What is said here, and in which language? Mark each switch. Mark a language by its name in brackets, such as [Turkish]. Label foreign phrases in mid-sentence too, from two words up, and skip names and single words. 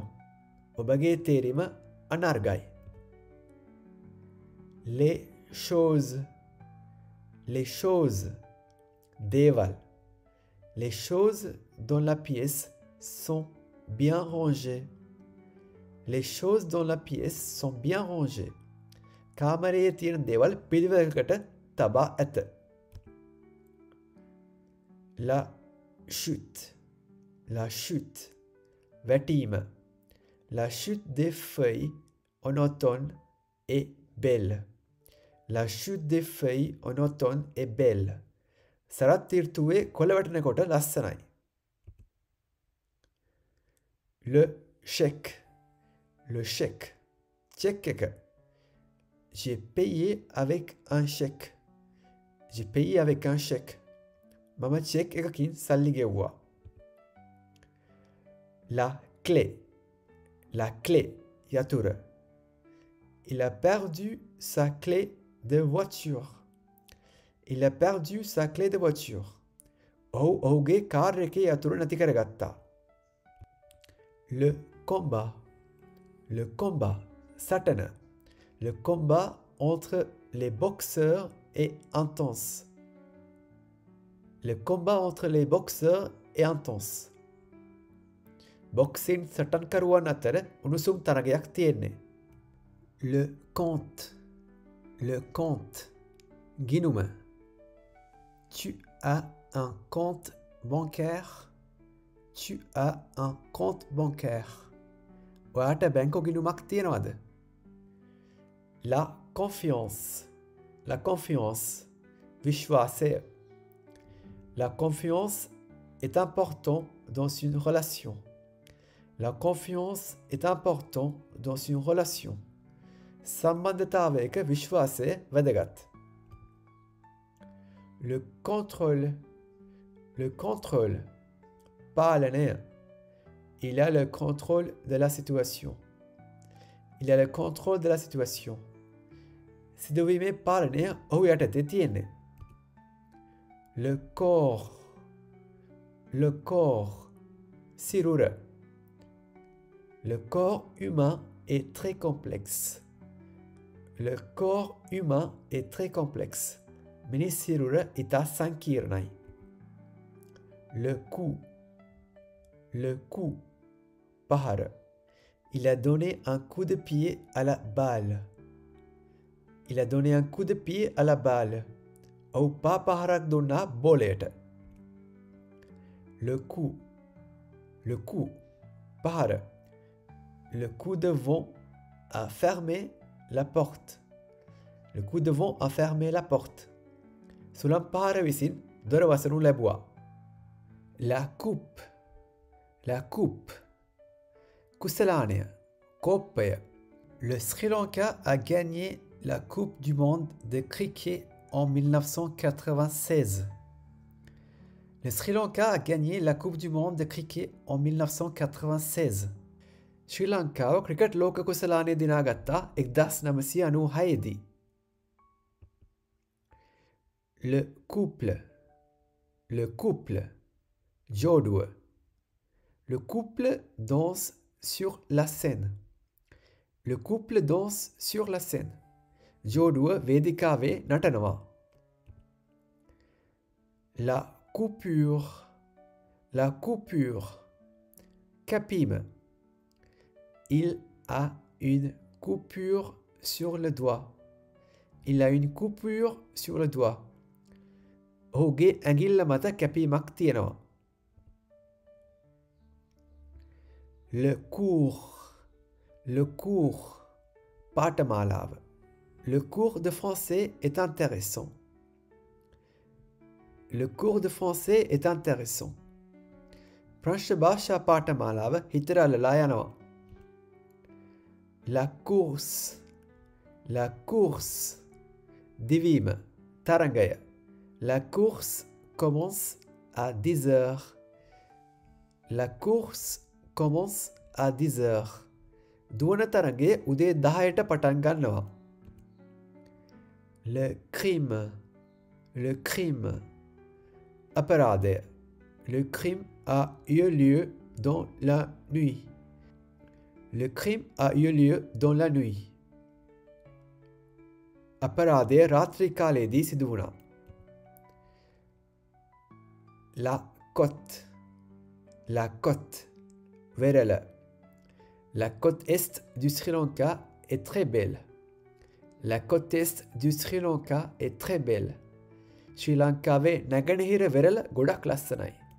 [French] Obage térim anargai. Les choses. [Sinhala] Deval. [French] Les choses dans la pièce sont bien rangées. Les choses dans la pièce sont bien rangées. [Sinhala] කාමරයේ තියෙන දේවල් පිළිවෙලකට තබා ඇත. [French] La chute. [Sinhala] වැටීම. [French] La chute des feuilles en automne est belle. La chute des feuilles en automne est belle. [Sinhala] සරත් ඍතුවේ කොළ වැටෙනකොට ලස්සනයි. [French] Le chèque. [Sinhala] Chèque එක. [French] J'ai payé avec un chèque. [Sinhala] මම චෙක් එකකින් සල්ලි ගෙව්වා. [French] La clé. යතුර. Il a perdu sa clé de voiture. [Sinhala] ඔහු ඔහුගේ කාර් එකේ යතුර නැති කරගත්තා. [French] Le combat. සටන. Le combat entre les boxeurs est intense. [Sinhala] Boxing සටන්කරුවන් අතර උණුසුම් තරගයක් තියෙන්නේ. [French] Le compte. [Sinhala] ගිණුම. [French] Tu as un compte bancaire. [Sinhala] ඔයාට බැංකු ගිණුමක් තියෙනවද? [French] La confiance. [Sinhala] විශ්වාසය. [French] La confiance est important dans une relation. [Sinhala] සම්බන්ධතාවයක විශ්වාසය වැදගත්. [French] Le contrôle. [Sinhala] පාලනය. [French] Il a le contrôle de la situation. [Sinhala] සිදුවීමේ පාලනය ඔහු යටතේ තියෙන්නේ. [French] Le corps. [Sinhala] සිරුර. [French] Le corps humain est très complexe. [Sinhala] මිනිස් සිරුර ඉතා සංකීර්ණයි. [French] Le coup. [Sinhala] පහර. [French] Il a donné un coup de pied à la balle. [Sinhala] ඔහු පා පහරක් දුන්නා බෝලයට. [French] Le coup. [Sinhala] පහර. [French] Le coup de vent a fermé la porte. [Sinhala] සුළං පහර විසින් දොර වසනු ලැබුවා. [French] La coupe. [Sinhala] කුසලානය. කෝප්පය. [French] Le Sri Lanka a gagné la Coupe du monde de cricket en 1996. Le Sri Lanka a gagné la Coupe du monde de cricket en 1996. [Sinhala] ශ්‍රී ලංකාව ක්‍රිකට් ලෝක කුසලානය දිනාගත්තා 1996දී. [French] Le couple. ජෝඩුව. Le couple danse sur la scène. Le couple danse sur la scène. [Sinhala] ජෝඩුව වේදිකාවේ නටනවා. [French] La coupure. La coupure. Capime. Il a une coupure sur le doigt. Il a une coupure sur le doigt. [Sinhala] ඔහුගේ ඇඟිල්ල මත කැපීමක් තියෙනවා. [French] Le cours. Le cours. පාඨමාලාව. Le cours de français est intéressant. Le cours de français est intéressant. [Sinhala] ප්‍රශ්න භාෂා පාඨමාලාව හිතට අල්ලලා යනවා. [French] La course. La course. [Sinhala] දිවීම. තරඟය. [French] La course commence à 10 heures. La course commence à 10 heures. [Sinhala] දුවන තරඟය උදේ 10ට පටන් ගන්නවා. [French] Le crime. Le crime. [Sinhala] අපරාධය. [French] Le crime a eu lieu dans la nuit. Le crime a eu lieu dans la nuit. [Sinhala] අපරාධය රාත්‍රී කාලයේදී සිදු වුණා. [French] La côte. La côte. වෙරළ. La côte est du Sri Lanka est très belle. La côte est du Sri Lanka est très belle. [Sinhala] ශ්‍රී ලංකාවේ නැගෙනහිර වෙරළ ගොඩක් ලස්සනයි.